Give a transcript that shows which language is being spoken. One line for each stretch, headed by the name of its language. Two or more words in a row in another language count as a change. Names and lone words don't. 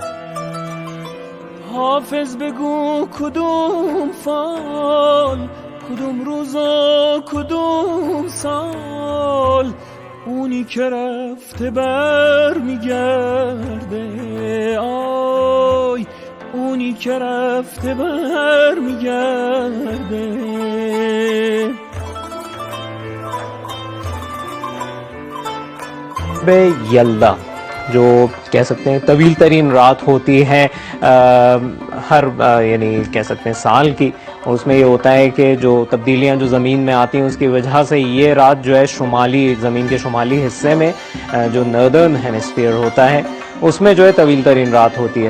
Persian: حافظ بگو کدوم فال کدوم روز و کدوم سال اونی که رفته بر میگرده. آی اونی که رفته بر میگرده.
Urdu: یلدا جو کہہ سکتے ہیں طویل ترین رات ہوتی ہے ہر یعنی کہہ سکتے ہیں سال کی، اور اس میں یہ ہوتا ہے کہ جو تبدیلیاں جو زمین میں آتی ہیں اس کی وجہ سے یہ رات جو ہے شمالی زمین کے شمالی حصے میں جو
English: northern hemisphere
Urdu: ہوتا ہے اس میں جو ہے طویل ترین رات ہوتی ہے.